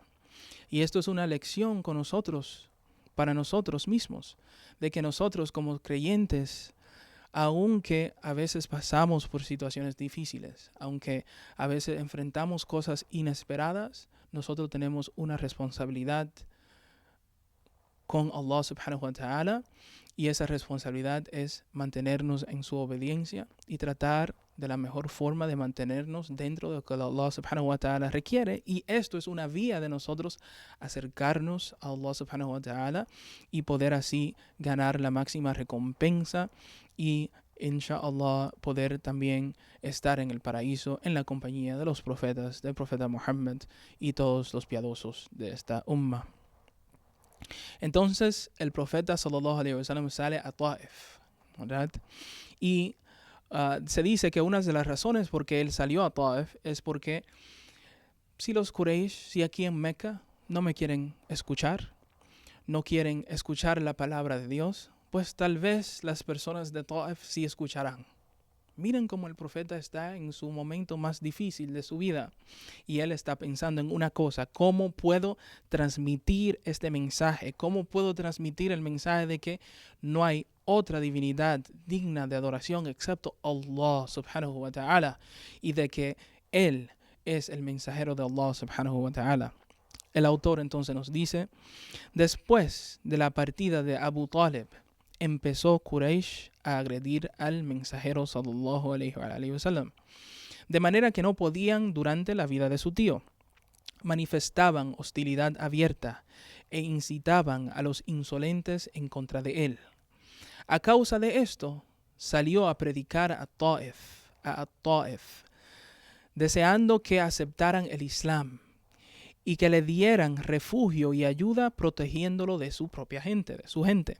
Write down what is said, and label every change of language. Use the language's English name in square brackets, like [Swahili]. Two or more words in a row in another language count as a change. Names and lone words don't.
[Spanish] Y esto es una lección con nosotros, para nosotros mismos, de que nosotros como creyentes, aunque a veces pasamos por situaciones difíciles, aunque a veces enfrentamos cosas inesperadas, nosotros tenemos una responsabilidad con [Arabic] الله سبحانه وتعالى, [Spanish] y esa responsabilidad es mantenernos en su obediencia y tratar de la mejor forma de mantenernos dentro de lo que [Arabic] الله سبحانه وتعالى [Spanish] requiere. Y esto es una vía de nosotros acercarnos a [Arabic] الله سبحانه وتعالى [Spanish] y poder así ganar la máxima recompensa y inshallah poder también estar en el paraíso en la compañía de los profetas, del profeta Muhammad y todos los piadosos de esta umma. Entonces el profeta [Arabic] صلى الله عليه وسلم [Spanish] sale a Taif, ¿verdad? Y se dice que una de las razones por qué él salió a Taif es porque si los Quraysh, si aquí en Meca no me quieren escuchar, no quieren escuchar la palabra de Dios, pues tal vez las personas de Taif sí escucharán. Miren cómo el profeta está en su momento más difícil de su vida y él está pensando en una cosa: ¿cómo puedo transmitir este mensaje? ¿Cómo puedo transmitir el mensaje de que no hay otra divinidad digna de adoración excepto [Arabic] الله سبحانه وتعالى, [Spanish] y de que Él es el mensajero de [Arabic] الله سبحانه وتعالى? [Spanish] El autor entonces nos dice: después de la partida de Abu Talib, empezó Quraysh a agredir al mensajero [Arabic] صلى الله عليه وسلم, [Spanish] de manera que no podían durante la vida de su tío. Manifestaban hostilidad abierta e incitaban a los insolentes en contra de él. A causa de esto, salió a predicar a Taif, deseando que aceptaran el Islam y que le dieran refugio y ayuda, protegiéndolo de su propia gente, de su gente.